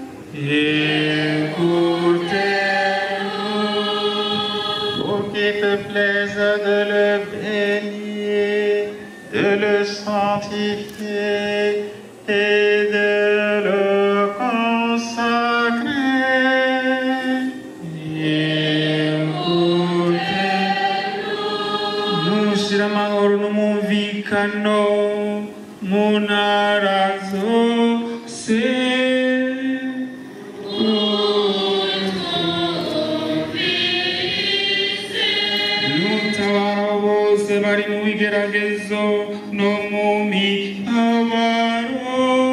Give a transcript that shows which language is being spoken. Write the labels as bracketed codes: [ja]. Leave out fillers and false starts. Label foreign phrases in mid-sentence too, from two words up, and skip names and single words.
[fr] Écoutez-nous, pour qu'il te plaise de le bénir, de le sanctifier et de le consacrer. Écoutez-nous, nous [rn] shira amahoro n'umumvikano mu ntara zose. Bari mu bigeragezo no mu mibabaro